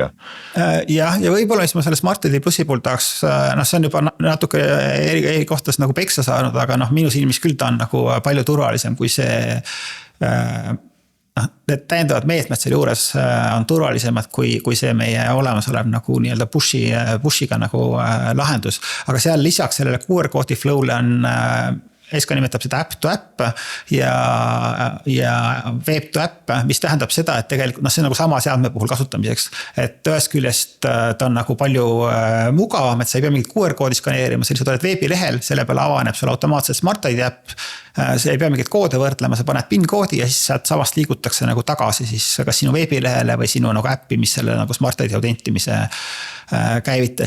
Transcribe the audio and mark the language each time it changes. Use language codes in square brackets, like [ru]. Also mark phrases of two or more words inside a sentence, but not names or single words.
[et] Ja võib-olla, mis ma selle Smart ID Plussi puhul tahaks, see on juba natuke eri kohtas nagu peksa saanud, aga minu silmis küll ta on nagu palju turvalisem kui see, need täiendavad meetmed selle juures on turvalisemad kui see meie olemasolev nagu nii-öelda push'iga nagu lahendus. Aga seal lisaks sellele QR-koodi flow'le on SK nimetab seda [en] app to app [et] ja [en] web to app, [et] mis tähendab seda, et tegelikult see on nagu sama seadme puhul kasutamiseks. Et ühest küljest ta on nagu palju mugavam, et sa ei pea mingit QR-koodi skaneerima, sa lihtsalt oled veebilehel, selle peale avaneb sul automaatselt Smart ID äpp. Sa ei pea mingit koode võrdlema, sa paned PIN-koodi ja siis sealt samast liigutakse nagu tagasi siis kas sinu veebilehele või sinu nagu äppi, mis selle nagu Smart ID autentimise käivitas.